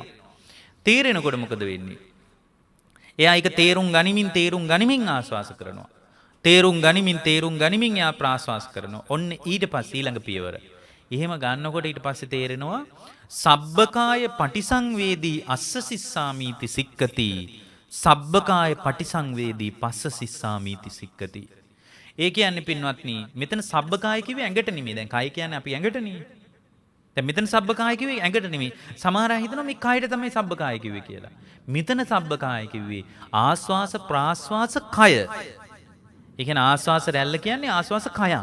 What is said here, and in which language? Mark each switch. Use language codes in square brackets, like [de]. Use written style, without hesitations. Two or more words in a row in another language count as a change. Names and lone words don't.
[si] තේරෙනකොට මොකද වෙන්නේ? එයා ඒක තේරුම් ගනිමින් ආස්වාස කරනවා. තේරුම් ගනිමින් එයා ප්‍රාස්වාස කරනවා. ඔන්න ඊට පස්සේ ඊළඟ පියවර. එහෙම ගන්නකොට ඊට පස්සේ තේරෙනවා [pi] සබ්බකාය පටිසංවේදී අස්ස සිස්සාමීති සික්කති. සබ්බකාය පටිසංවේදී පස්ස සිස්සාමීති සික්කති. [si] ඒ කියන්නේ පින්වත්නි මෙතන සබ්බකාය කිව්වේ ඇඟට නෙමෙයි. දැන් කය කියන්නේ අපි ඇඟටනේ. දැන් මෙතන සබ්බකාය කිව්වේ ඇඟට නෙමෙයි. සමහර අය හිතනවා මේ කයට තමයි සබ්බකාය කිව්වේ කියලා. මෙතන සබ්බකාය කිව්වේ ආස්වාස ප්‍රාස්වාස කය. ඒ කියන්නේ ආස්වාස රැල්ල කියන්නේ ආස්වාස කයක්.